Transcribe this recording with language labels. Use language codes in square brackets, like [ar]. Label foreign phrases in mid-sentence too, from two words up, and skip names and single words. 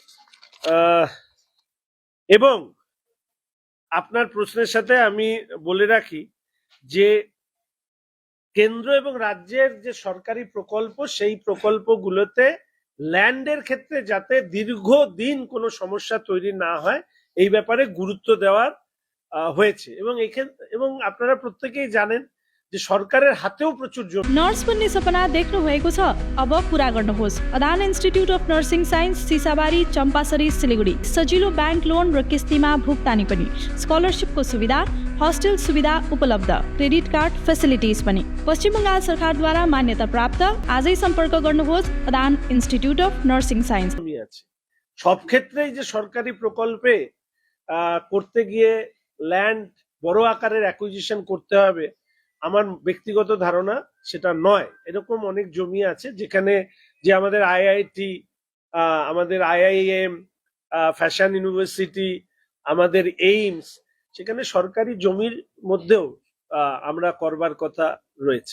[bn] এবং আপনার প্রশ্নের সাথে আমি বলে রাখি যে কেন্দ্র এবং রাজ্যের যে সরকারি প্রকল্প সেই প্রকল্পগুলোতে ল্যান্ডের ক্ষেত্রে যাতে দীর্ঘদিন কোনো সমস্যা তৈরি না হয় এই ব্যাপারে গুরুত্ব দেওয়ার হয়েছে। এবং আপনারা प्रत्येकই জানেন যে সরকারের হাতেও প্রচুর জমি। [ne] नर्स बन्ने सपना देख्नु भएको छ, अब पूरा गर्नुहोस्। अदान इन्स्टिट्युट अफ नर्सिङ साइन्स सिसाबारी चम्पासरी सिलिगुडी सजिलो [en] bank loan [ne] र किस्तीमा भुक्तानी पनि, स्कलरसिपको सुविधा, हस्टेल सुविधा उपलब्ध, [en] credit card facilities [ne] पनि। पश्चिम बङ्गाल सरकारद्वारा मान्यता प्राप्त। आजै सम्पर्क गर्नुहोस् अदान इन्स्टिट्युट अफ नर्सिङ साइन्स। [bn] জমি আছে সব ক্ষেত্রেই যে সরকারি প্রকল্পে করতে গিয়ে ল্যান্ড বড় আকারের অ্যাকুইজিশন করতে হবে আমার ব্যক্তিগত ধারণা সেটা নয়। এরকম অনেক জমি আছে যেখানে যে আমাদের আইআইটি, আমাদের আইআইএম, [en] fashion university, [bn] আমাদের এইমস, সেখানে সরকারি জমির মধ্যেও আমরা করবার কথা রয়েছে।